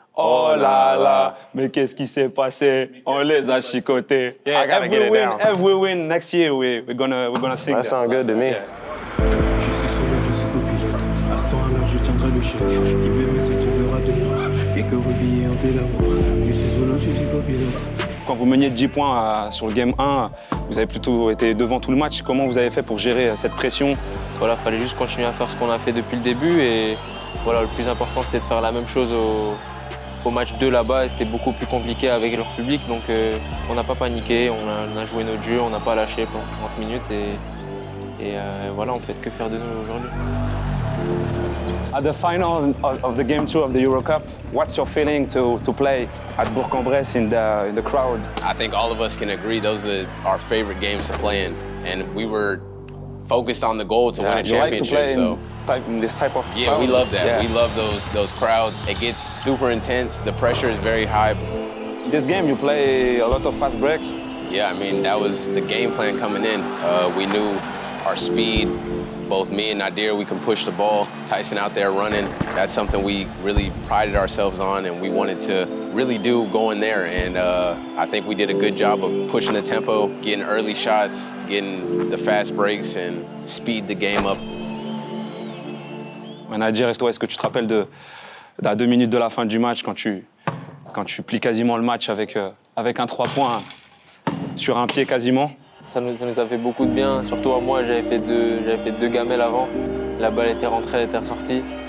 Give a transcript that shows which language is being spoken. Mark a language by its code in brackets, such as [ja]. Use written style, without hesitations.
[fr] Oh la la, mais qu'est-ce qui s'est passé? On les a chicotés. Yeah, [en] I gotta get it down. If we win next year, we're gonna sing That sounds good to me. Yeah. [fr] Je suis solo, je suis copilote. À 100 à l'heure, je tiendrai le chef. Qui m'aime se trouvera de l'or. Quelques rebillets, un peu d'amour. Je suis solo, je suis copilote. Quand vous meniez de 10 points sur le game 1, vous avez plutôt été devant tout le match. Comment vous avez fait pour gérer cette pression? Voilà, fallait juste continuer à faire ce qu'on a fait depuis le début et voilà, le plus important c'était de faire la même chose au match 2 là-bas. C'était beaucoup plus compliqué avec leur public, donc on n'a pas paniqué, on a joué notre jeu, on n'a pas lâché pendant 40 minutes et voilà, on peut que faire de nous aujourd'hui. [en] At the final of the game 2 of the Euro Cup, what's your feeling to play at Bourg-en-Bresse in the crowd? I think all of us can agree those are our favorite games to play in, and we were focused on the goal to win a championship. In this type of yeah, crowd? we love that. Yeah. We love those crowds. It gets super intense. The pressure is very high. This game you play a lot of fast break. Yeah, that was the game plan coming in. We knew our speed. Both me and Nadir, we can push the ball. Tyson out there running. That's something we really prided ourselves on and we wanted to really do going there. And I think we did a good job of pushing the tempo, getting early shots, getting the fast breaks and speed the game up. [fr] Nadir, toi, est-ce que tu te rappelles à 2 minutes de la fin du match quand tu plies quasiment le match avec un 3 points sur un pied quasiment? Ça nous a fait beaucoup de bien, surtout à moi, j'avais fait deux gamelles avant. La balle était rentrée, elle était ressortie.